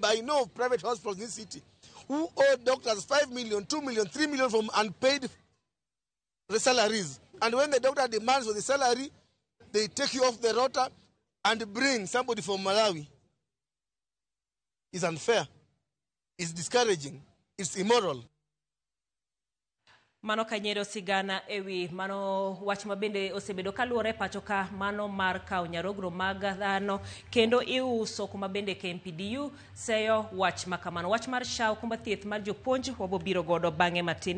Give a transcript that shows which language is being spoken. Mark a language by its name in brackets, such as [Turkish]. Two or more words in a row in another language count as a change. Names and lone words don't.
[English] I know of private hospitals in this city who owe doctors 5 million, 2 million, 3 million from unpaid salaries. And when the doctor demands for the salary, they take you off the rota and bring somebody from Malawi. It's unfair. It's discouraging. It's immoral. [Luo (Kenya and Tanzania)] Mano Kanyero sigana ewi mano wach mabende osebedo kaluore pachoka mano mar kao nyarogro mag dhano kendo iuso kuma bende KMPDU seyo wach makamano. Wach mar shao kumba thieth mar jopuonj wabo biro godo bange matine.